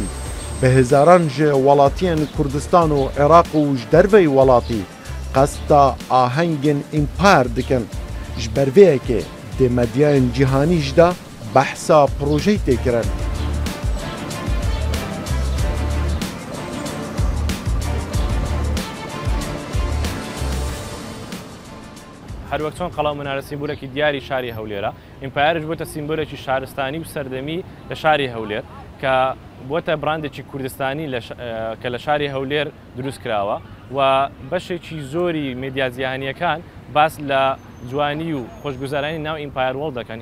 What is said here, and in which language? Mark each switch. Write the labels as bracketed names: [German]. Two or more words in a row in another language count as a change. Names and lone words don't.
[Kurdish] Bi hêzaran ji welatiyên Kurdistan û Iraq û ji derveyê welatî qesta ahengên Empire dikin. Ji ber vê yekê dê medyayên cîhanî jî de behsa projeyê tê kirin. [Central Kurdish] هەر وەک چۆن قەڵاو منارە سیمبولێکی دیاری شاری هەولێرە ئیمپایرش بۆتە سیمبولێکی شارستانی و سەردەمی لە شاری هەولێر کە بۆتە براندێکی کوردستانی کە لە شاری هەولێر دروست کراوە و بەشێکی زۆری مێدیا جیهانیەکان باس لە جوانی و خۆشگوزارانی ناو ئیمپایر وۆڵد دەکەن.